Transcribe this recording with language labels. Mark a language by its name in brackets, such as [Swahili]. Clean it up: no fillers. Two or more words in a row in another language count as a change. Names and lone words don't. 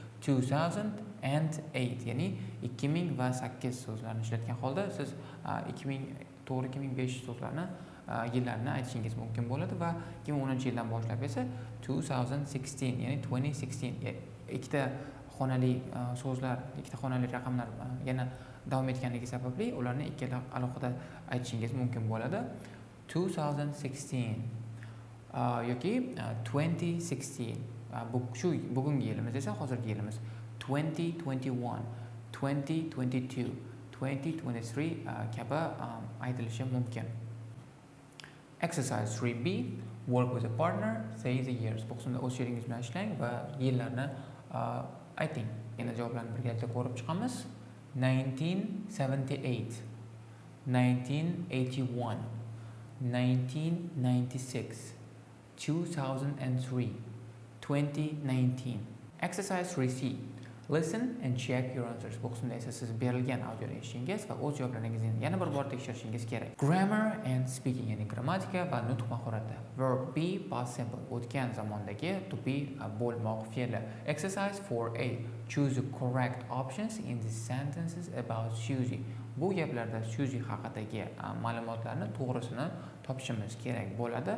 [Uzbek] 2008 ya'ni 2008 so'zlarini ishlatgan holda siz 2005 so'zlarni yillarni aytishingiz mumkin bo'ladi va 2010-yildan boshlab esa 2016 ya'ni 2016 ikkita xonali so'zlar, ikkita xonali raqamlar yana davom etganligi sababli ularni ikkala alohida aytishingiz mumkin bo'ladi. 2016 yoki 2016 shu bugungi yilimiz esa hozirgi yilimiz 2021, 2022, 2023 kabi aytilishi mumkin. [English] Exercise 3B. Work with a partner. Say the years. [Uzbek] Bu qismda o'z sheringiz bilan ishlang va yillarni ayting. Yana javoblarni birgalikda ko'rib chiqamiz. 1978, 1981, 1996, 2003, 2019. [English] Exercise 3C. Listen and check your answers. [Uzbek] Bu qismda esa siz berilgan audioni eshitishingiz va o'z javoblaringizni yana bir bor tekshirishingiz kerak. [English] Grammar and speaking, [Uzbek] ya'ni grammatika va nutq mahorati. [English] Verb be past simple, [Uzbek] o'tgan zamondagi [English] to be [Uzbek] bo'lmoq fe'li. [English] Exercise 4A. Choose the correct options in the sentences about Susie. [Uzbek] Bu gaplarda Susie haqidagi ma'lumotlarni to'g'risini topishimiz kerak bo'ladi.